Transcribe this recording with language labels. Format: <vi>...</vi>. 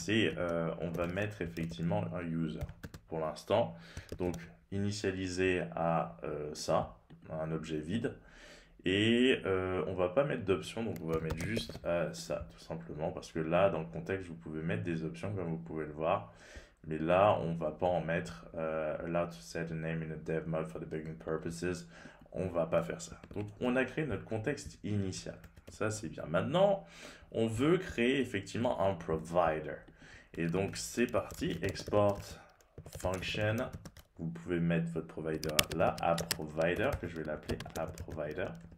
<fr>Et on va mettre effectivement un user pour l'instant. Donc, initialiser à ça, un objet vide. Et on va pas mettre d'options, donc on va mettre juste ça, tout simplement. Parce que là, dans le contexte, vous pouvez mettre des options, comme vous pouvez le voir. Mais là, on va pas en mettre.</fr> <en>Allowed to set a name in a dev mode for debugging purposes.</en> <fr>On va pas faire ça. Donc, on a créé notre contexte initial. Ça, c'est bien. Maintenant, on veut créer effectivement un provider. Et donc, c'est parti. Export function. Vous pouvez mettre votre provider là, app provider, que je vais l'appeler app provider.</fr>